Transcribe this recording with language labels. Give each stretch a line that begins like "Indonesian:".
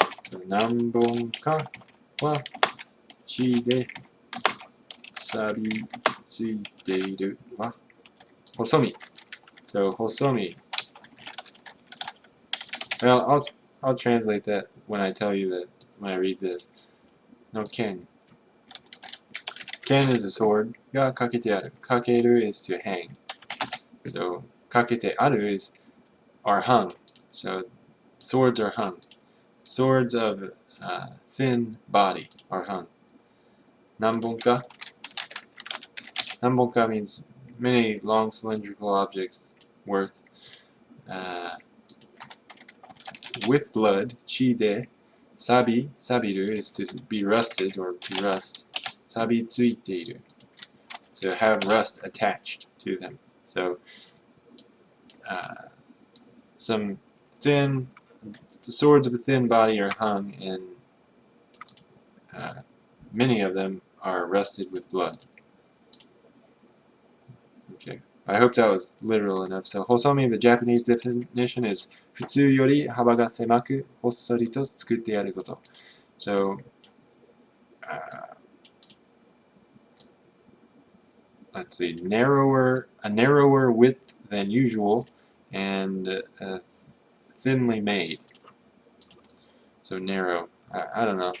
Japanese: So, 何本かは血で錆びついているは細身。 So, 細身.
English: Well, I'll translate that when I tell you that when I read this. No ken. Ken is a sword. がかけてある. Kakeru is to hang. So, かけてある is are hung. So, swords are hung. Swords of thin body are hung.
Japanese: 何本か?
English: 何本か means many long cylindrical objects worth with blood. 血で sabiru is to be rusted or to rust. 錆びついている to have rust attached to them. So some thin the swords of a thin body are hung, and many of them are rusted with blood. Okay, I hope that was literal enough.
Japanese: So, 細身,
English: the Japanese definition is
Japanese: 普通より幅が狭く、ほっそりと作ってあること.
English: So, let's see, a narrower width than usual, and thinly made. So narrow. I don't know.